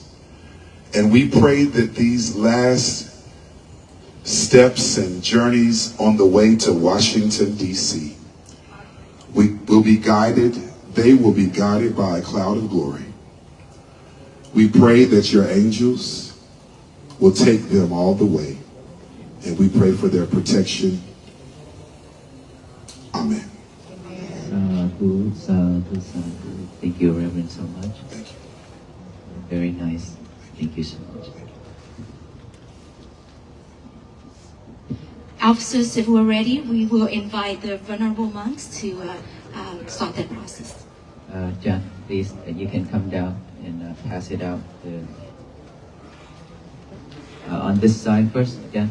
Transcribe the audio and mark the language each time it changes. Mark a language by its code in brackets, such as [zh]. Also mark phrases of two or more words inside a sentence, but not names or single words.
[en] And we pray that these last steps and journeys on the way to Washington, D.C., we will be guided, they will be guided by a cloud of glory. We pray that your angels will take them all the way, and we pray for their protection. Amen. [pi] Sadhu, sadhu, sadhu. [en] Thank you, Reverend, so much. Thank you. Very nice. Thank you so much. Officers, if we're ready, we will invite the venerable monks to start that process. John, please, you can come down and pass it out on this side first, John.